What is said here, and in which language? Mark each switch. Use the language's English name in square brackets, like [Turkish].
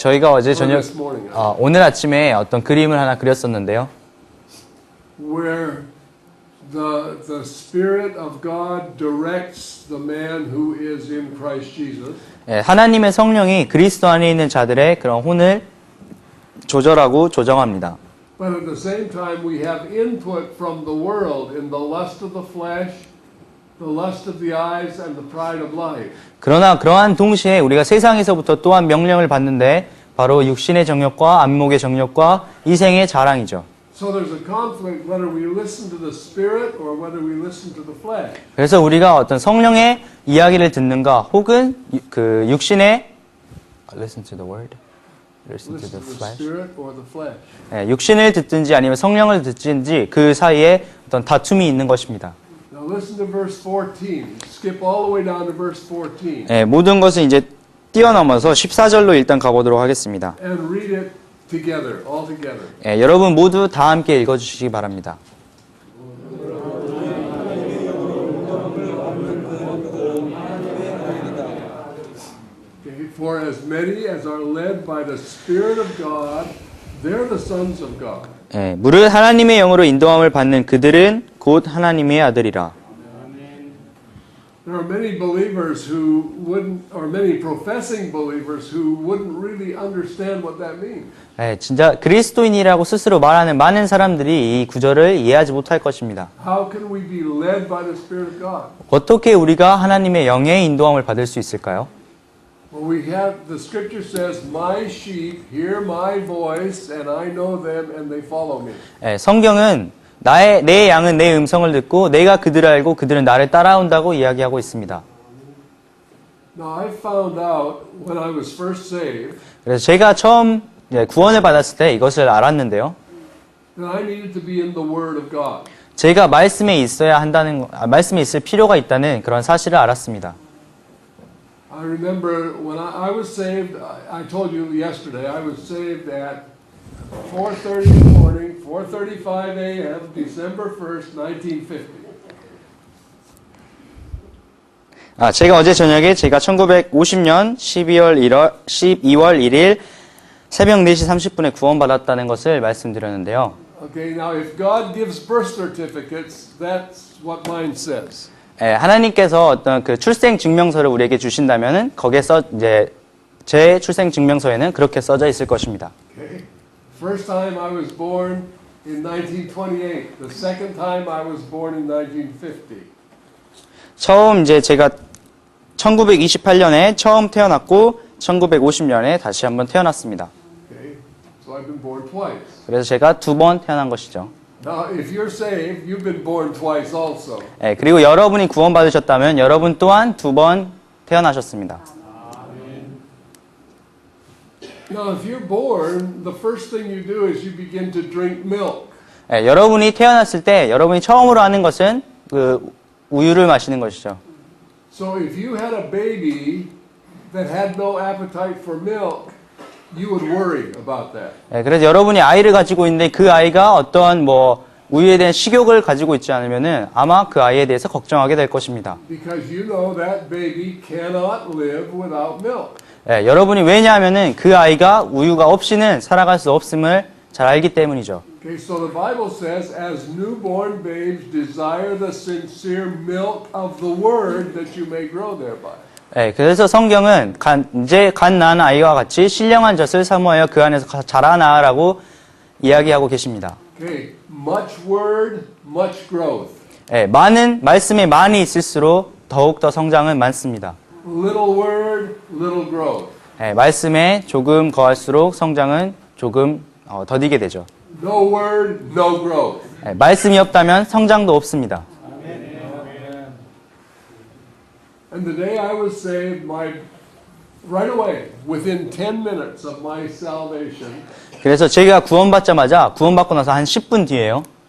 [Korean] 저희가 어제 [English] Or [Korean] 저녁 [English] this morning. [Korean] 오늘 아침에 어떤 그림을 하나 그렸었는데요. [English] Where the Spirit of God directs the man who is in Christ Jesus. [Korean] 하나님의 성령이 그리스도 안에 있는 자들의 그런 혼을 조절하고 조정합니다. [English] But at the same time, we have input from the world in the lust of the flesh, the lust of the eyes, and the pride of life. [Korean] 그러나 그러한 동시에 우리가 세상에서부터 또한 명령을 받는데 바로 육신의 정욕과 안목의 정욕과 이생의 자랑이죠. [English] So there's a conflict whether we listen to the Spirit or whether we listen to the flesh. [Korean] 그래서 우리가 어떤 성령의 이야기를 듣는가 혹은 그 육신의 [English] listen to the word, listen to Listen to the flesh. Spirit or the flesh. [Korean] 육신을 듣든지 아니면 성령을 듣든지 그 사이에 어떤 다툼이 있는 것입니다. [English] Now listen to verse 14. Skip all the way down to verse 14. [Korean] 모든 것은 이제 뛰어넘어서 14절로 일단 가보도록 하겠습니다. [English] And read it together, all together. [Korean] 여러분 모두 다 함께 읽어주시기 바랍니다. [English] Okay, for as many as are led by the Spirit of God, they're the sons of God. [Korean] 무릇 하나님의 영으로 인도함을 받는 그들은 곧 하나님의 아들이라. [English] There are many believers who wouldn't, or many professing believers who wouldn't really understand what that means. [Korean] 진짜 그리스도인이라고 스스로 말하는 많은 사람들이 이 구절을 이해하지 못할 것입니다. [English] How can we be led by the Spirit of God? [Korean] 어떻게 우리가 하나님의 영의 인도함을 받을 수 있을까요? [English] Well, we have, the scripture says, my sheep hear my voice, and I know them, and they follow me. [Korean] 성경은 내 양은 내 음성을 듣고 내가 그들을 알고 그들은 나를 따라온다고 이야기하고 있습니다. [English] Now, I found out when I was first saved [Korean] 그래서 제가 처음 구원을 받았을 때 이것을 알았는데요. [English] that I needed to be in the Word of God. [Korean] 제가 말씀에 말씀에 있을 필요가 있다는 그런 사실을 알았습니다. [English] I remember when I was saved, I told you yesterday, I was saved at 4:30 in the morning, 4:35 a.m., December 1st, 1950. [Korean] 제가 어제 저녁에 제가 1950년 12월 1일 새벽 4시 30분에 구원받았다는 것을 말씀드렸는데요. [English] Okay, now if God gives birth certificates, that's what mine says. [Korean] 하나님께서 어떤 그 출생 증명서를 우리에게 주신다면은 거기에서 이제 제 출생 증명서에는 그렇게 써져 있을 것입니다. [English] Okay. First time I was born in 1928. The second time I was born in 1950. [Korean] 처음 이제 제가 1928년에 처음 태어났고 1950년에 다시 한번 태어났습니다. [English] Okay. So I've been born twice. [Korean] 그래서 제가 두 번 태어난 것이죠. [English] Now, if you're saved, you've been born twice also. [Korean] 예, 그리고 여러분이 구원받으셨다면 여러분 또한 두 번 태어나셨습니다. [English] Now, if you're born, the first thing you do is you begin to drink milk. [Korean] 예, 여러분이 태어났을 때 여러분이 처음으로 하는 것은 그 우유를 마시는 것이죠. [English] So if you had a baby that had no appetite for milk, you would worry about that. [Korean] 예, 그래서 여러분이 아이를 가지고 있는데 그 아이가 어떤 뭐 우유에 대한 식욕을 가지고 있지 않으면은 아마 그 아이에 대해서 걱정하게 될 것입니다. [English] Because you know that baby cannot live without milk. [Korean] 예, 여러분이 왜냐하면은 그 아이가 우유가 없이는 살아갈 수 없음을 잘 알기 때문이죠. [English] Okay, so the Bible says, as newborn babes desire the sincere milk of the word that you may grow thereby. [Korean] 예, 그래서 성경은 이제 갓 낳은 아이와 같이 신령한 젖을 사모하여 그 안에서 자라나라고 이야기하고 계십니다. [English] Okay, much word, much growth. [Korean] 예, 많은 말씀이 많이 있을수록 더욱 더 성장은 많습니다. [English] Little word, little growth. [Korean] 예, 말씀에 조금 거할수록 성장은 조금 더디게 되죠. [English] No word, no growth. [Korean] 예, 말씀이 없다면 성장도 없습니다. [English] And the day I was saved, right away, within 10 minutes of my salvation, [Korean] 그래서 제가 구원받고 나서 한 10분 뒤에요.